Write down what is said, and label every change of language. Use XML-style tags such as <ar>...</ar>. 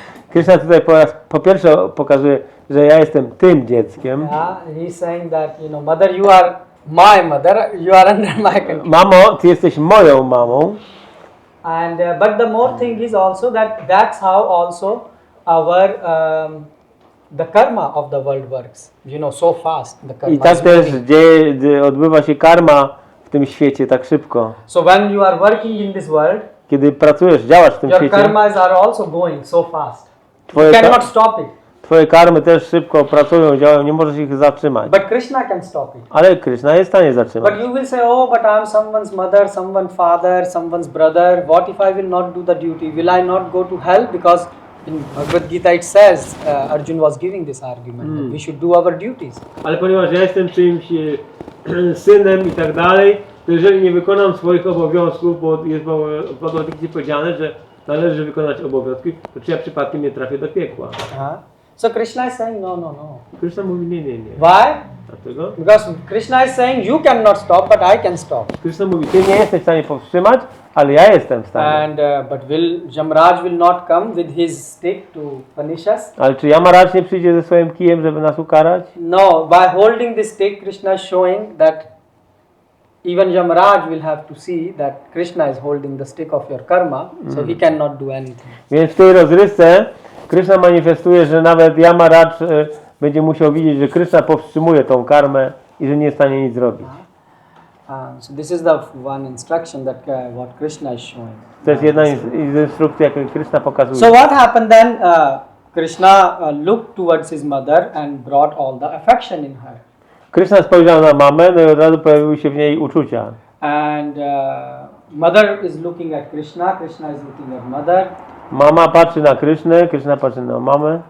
<pl>Krishna tutaj po pierwsze pokazuje, że ja jestem tym dzieckiem.</pl> <en>He's saying that mother, you are my mother. You are under my control.</en> <pl>Mamo, ty jesteś moją mamą.</pl> <en>And but the more thing is also that's how also our the karma of the world works. So fast the karma.</en> <pl>I tak też odbywa się karma w tym świecie tak szybko.</pl> <en>So when you are working in this world,</en> <pl>kiedy pracujesz, działasz w tym</pl> <en>your</en> <pl>świecie,</pl> <en>karmas are also going so fast. You cannot stop it.</en> <pl>Twoje karmy też szybko pracują, działają, nie możesz ich zatrzymać.</pl> <en>But Krishna can stop it.</en> <pl>Ale Krishna jest w stanie zatrzymać.</pl> <en>But you will say, "Oh, but I am someone's mother, someone's father, someone's brother. What if I will not do the duty? Will I not go to hell?" Because in Bhagavad Gita it says, Arjuna was giving this argument, that we should do our duties.</en> <pl>Ale ponieważ ja jestem czyimś synem i tak dalej, to jeżeli nie wykonam swoich obowiązków, bo jest w Bhagavad Gita powiedziane, że należy wykonać obowiązki, to czy ja przypadkiem nie trafię do piekła?</pl> <en>So Krishna is saying, no.</en> <pl>Krishna mówi nie.</pl> <en>Why?</en> <pl>Dlaczego?</pl> <en>Because Krishna is saying, you cannot stop, but I can stop.</en> <pl>Krishna mówi, ty nie jesteś w stanie powstrzymać, ale ja jestem w stanie.</pl> <en>And but Jamraj will not come with his stick to punish us?</en> <pl>Ale czy Yamaraj nie przyjdzie ze swoim kijem, żeby nas ukarać?</pl> <en>No, by holding this stick, Krishna is showing that even Jamraj will have to see that Krishna is holding the stick of your karma, so he cannot do anything.</en> <pl>Więc w tej rozrywce Krishna manifestuje, że nawet Yamaraj będzie musiał widzieć, że Krishna powstrzymuje tą karmę i że nie jest w stanie nic zrobić.</pl> <en>So this is the one instruction that what Krishna is showing.</en> <pl>To jest jedna z instrukcji, jaką Krishna pokazuje.</pl> <en>So what happened then? Krishna looked towards his mother and brought all the affection in her.</en> <pl>Krishna spojrzał na mamę, no i od razu pojawiły się w niej uczucia.</pl> <en>And mother is looking at Krishna, Krishna is looking at mother.</en> <pl>Mama patrzy na Krysznę, Kryszna patrzy na mamę.</pl>